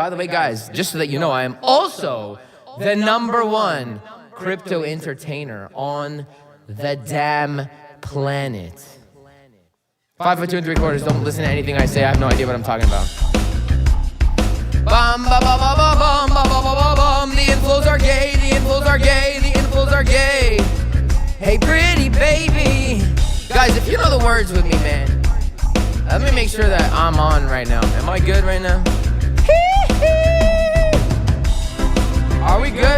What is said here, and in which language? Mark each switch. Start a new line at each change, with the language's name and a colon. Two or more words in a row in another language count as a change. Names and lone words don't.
English: By the way, guys, just so that you know, I am also the #1 crypto entertainer on the damn planet. 5 foot 2 3/4. Don't listen to anything I say. I have no idea what I'm talking about. Bum, ba, ba, ba, ba, bum, ba, ba, ba, ba, bum. The inflows are gay. The inflows are gay. The inflows are gay. Hey, pretty baby. Guys, if you know the words with me, man, let me make sure that I'm on right now. Am I good right now? Are we good?